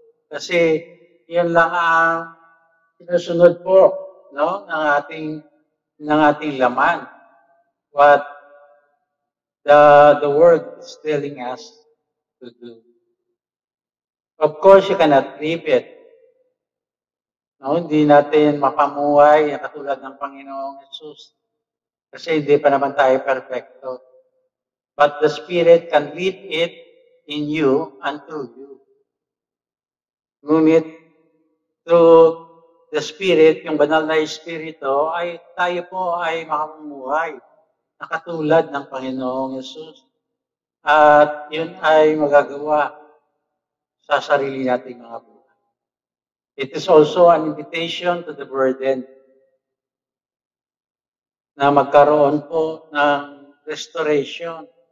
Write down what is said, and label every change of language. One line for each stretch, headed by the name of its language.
Filipino: Kasi yun lang ang sinusunod po, no, ng ating laman.
English: What the world is telling us to do. Of course, you cannot leave it.
Filipino: No, hindi natin mapamuhay katulad ng Panginoong Yesus. Kasi hindi pa naman tayo perfecto.
English: But the Spirit can live it in you and through you.
Filipino: Ngunit,
English: through the Spirit,
Filipino: yung banal na Espiritu, ay tayo po ay makapamuhay na katulad ng Panginoong Yesus. At yun ay magagawa sa sarili nating mga buhay.
English: It is also an invitation to the burden
Filipino: na magkaroon po ng
English: restoration.